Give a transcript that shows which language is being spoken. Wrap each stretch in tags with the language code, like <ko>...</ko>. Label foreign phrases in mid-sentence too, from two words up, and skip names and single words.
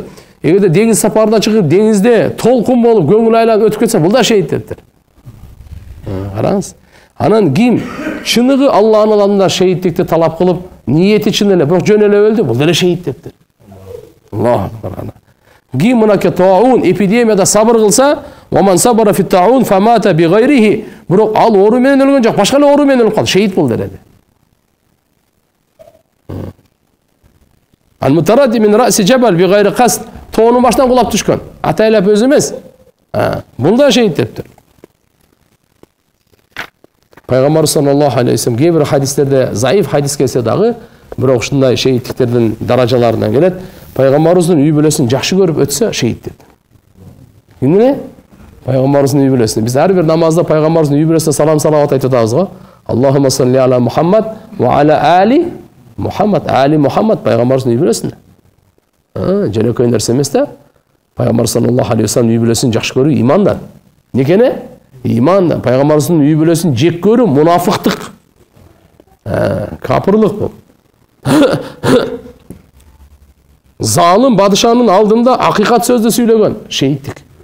<ky>Эгерде деңиз сапарына чыгып, деңизде толкун болуп, көңүл айланып өтүп кетсе, бул да шейит дептир. Караңыз. Анан ким чыныгы Алланын алдында шейиттикти талап кылып, ниети чын эле, бирок жөн эле өлдү, бул деле шейит дептир.</ky> <ar>الله أكبر.</ar> <ky>Ким мынакей таун эпидемияда сабыр кылса,</ky> <ar>"ومن صبر في الطاعون فمات بغيره",</ar> <ky>бирок ал оору менен өлгөн жок, башка эле оору менен өлүп калды, шейит бул деле.</ky> <ar>المتردي من رأس جبل بغير قصد,</ar> <ky>тоонун башынан кулап түшкөн, атайлап өзү эмес. Бул да шейит дептир. Пайгамбар</ky> <ar>صلى الله عليه وسلم</ar> <ky>кээ бир хадистерде заиф хадис келсе дагы, бирок ушундай шейиттиктердин даражаларынан келет. Пайгамбарыбыздын үй бүлөсүн жакшы көрүп өтсө шейит деп. Эмне? Пайгамбарыбыздын үй бүлөсүнө. Биз ар бир намазда пайгамбарыбыздын үй бүлөсүнө салам салават айтып атабыз го.</ky> <ar>اللهم صل على محمد وعلى آل محمد، آل محمد</ar> <ky>пайгамбарыбыздын үй бүлөсүнө. Жөнөкөй нерсе эмес да. Пайгамбар</ky> <ar>صلى الله عليه وسلم</ar> <ky>үй бүлөсүн жакшы көрүү имандан. Некене? Имандан. Пайгамбарыбыздын үй бүлөсүн жек көрүү мунафыктык. Капырлык бул. Залым падышанын алдында акыйкат сөздү сүйлөгөн, шейиттик.</ky>